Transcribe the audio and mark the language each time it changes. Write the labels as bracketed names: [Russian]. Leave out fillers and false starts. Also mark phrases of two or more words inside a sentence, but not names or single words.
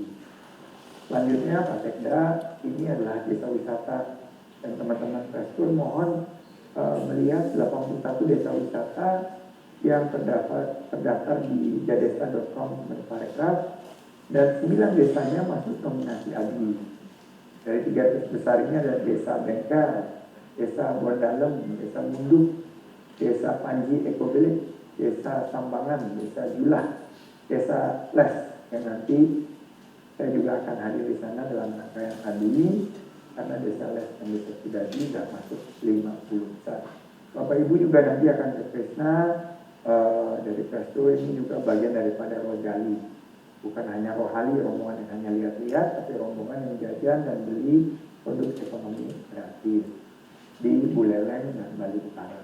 [Indonesian] Selanjutnya Pak Sekda, ini adalah desa wisata, dan teman-teman Prestur mohon melihat 81 desa wisata yang terdaftar di jadesta.com/parekraf, dan 9 desanya masuk nominasi AGI. Dari 3 besar ini ada Desa Bengkel, Desa Bondalem, Desa Munduk, Desa Panji Ekobelik, Desa Sambangan, Desa Julah, Desa Les, yang nanti saya juga akan hadir di sana dalam rangkaian ini, karena Desa Les dan Desa Sudadi sudah masuk 50 besar. Bapak Ibu juga nanti akan ke Kresna, dari Presto ini juga bagian daripada Rojali. Bukan hanya rohali, rombongan yang hanya lihat-lihat, tapi rombongan yang jajan dan beli produk ekonomi kreatif di Buleleng dan Bali Utara.